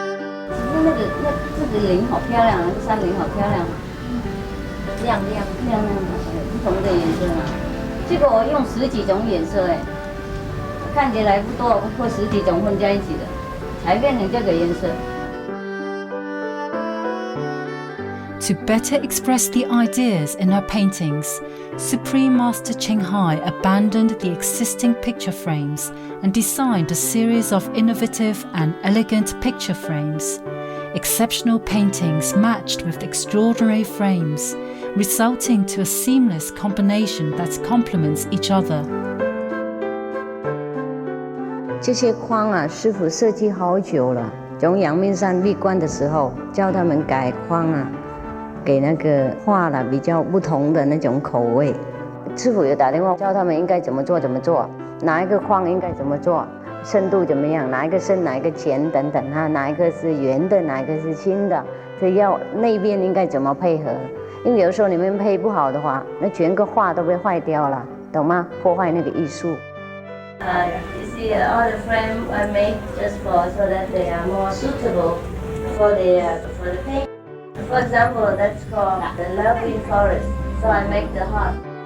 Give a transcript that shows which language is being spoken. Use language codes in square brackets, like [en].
[zh] 这个林好漂亮，那个山林好漂亮，亮的，不同的颜色嘛。这个我用10几种颜色哎，看起来不多，或10几种混在一起的，才变成这个颜色。 [en] To better express the ideas in her paintings, Supreme Master Ching Hai abandoned the existing picture frames and designed a series of innovative and elegant picture frames. Exceptional paintings matched with extraordinary frames, resulting to a seamless combination that complements each other. [zh] 这些框啊，师父设计好久了。从阳明山闭关的时候，教他们改框啊，给那个画了比较不同的那种口味。师父有打电话教他们应该怎么做，哪一个框应该怎么做，深度怎么样，哪一个深，哪一个浅等等哈，哪一个是圆的，哪一个是轻的，这要那边应该怎么配合。因为有时候你们配不好的话，那全个画都被坏掉了，懂吗？破坏那个艺术。 [en] You see, all the frame I make just so that they are more suitable for the paint. For example, that's called the lovely forest. So I make the heart.